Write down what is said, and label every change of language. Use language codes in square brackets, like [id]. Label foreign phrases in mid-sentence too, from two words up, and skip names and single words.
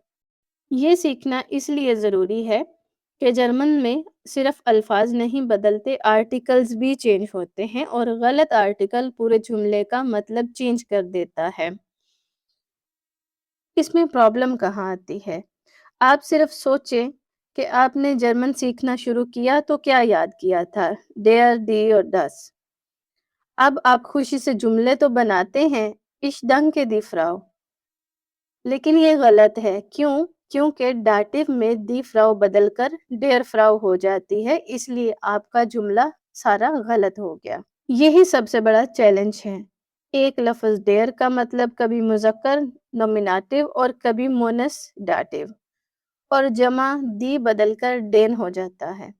[ur] یہ سیکھنا اس لیے ضروری ہے کہ جرمن میں صرف الفاظ نہیں بدلتے، آرٹیکلز بھی چینج ہوتے ہیں، اور غلط آرٹیکل پورے جملے کا مطلب چینج کر دیتا ہے۔ اس میں پرابلم کہاں آتی ہے؟ آپ صرف سوچیں کہ آپ نے جرمن سیکھنا شروع کیا تو کیا یاد کیا تھا؟ [de] der, die [ur] اور دس۔ اب آپ خوشی سے جملے تو بناتے ہیں، [de] ich danke die Frau، [ur] لیکن یہ غلط ہے۔ کیونکہ ڈاٹیو میں [de] die Frau [ur] بدل کر [de] der Frau [ur] ہو جاتی ہے، اس لیے آپ کا جملہ سارا غلط ہو گیا۔ یہی سب سے بڑا چیلنج ہے۔ ایک لفظ ڈیر کا مطلب کبھی مذکر نومیناتیو اور کبھی مونس ڈاٹیو، اور جمع دی بدل کر ڈین ہو جاتا ہے۔